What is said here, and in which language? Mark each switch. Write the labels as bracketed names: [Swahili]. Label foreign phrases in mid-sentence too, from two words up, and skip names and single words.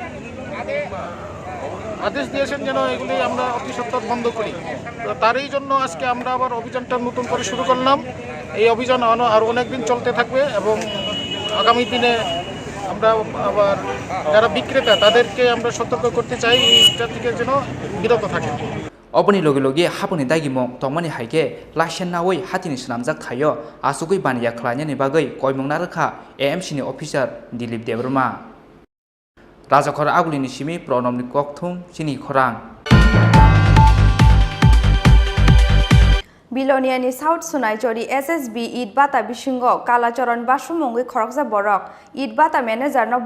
[Bangla] আদেশ দিয়েছেন যেন এগুলি আমরা অতি সত্বর বন্ধ করি তো তারই জন্য আজকে আমরা আবার অভিযানটা নতুন করে শুরু করলাম এই অভিযান আর অনেকদিন চলতে থাকবে এবং আগামী দিনে আমরা আবার যারা বিক্রেতা তাদেরকে আমরা সতর্ক করতে চাই এইটা থেকে যেন বিরত থাকে [Kok Borok] Obani logi hapuni dagi mong tongmani haike lasen nawoi hatini sanamjak thayo asugui baniya khlanya ni bagai koimong narakha AMC ni officer Dilip Deborma Rajakor Agulini Simi Pronomni Kokthum Chini Khorang Biloniani South Sunai Jori SSB Idbata Bishingo Kalachoron Bashumongui Khorokja Borok Idbata Manager no